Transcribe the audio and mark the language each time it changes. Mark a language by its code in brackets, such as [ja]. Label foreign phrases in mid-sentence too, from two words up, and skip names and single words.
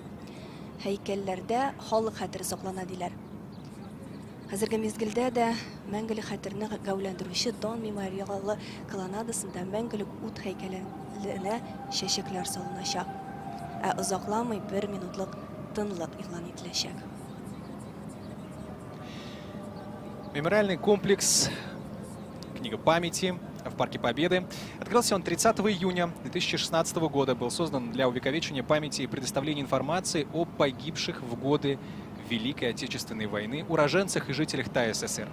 [tt] Һәйкәлләрдә халык хәтере саклана диләр. Хәзерге мизгелдә дә мәңгелек хәтерне гәүләндерүче Дан мемориалы колоннадасында мәңгелек ут һәйкәленә чәчәкләр салыначак. Ә озакламый 1 минутлык тынлык игълан ителәчәк. [ru] Мемориальный комплекс «Книга памяти» в Парке Победы. Открылся он 30 июня 2016 года. Был создан для увековечения памяти и предоставления информации о погибших в годы Великой Отечественной войны уроженцах и жителях ТАССР.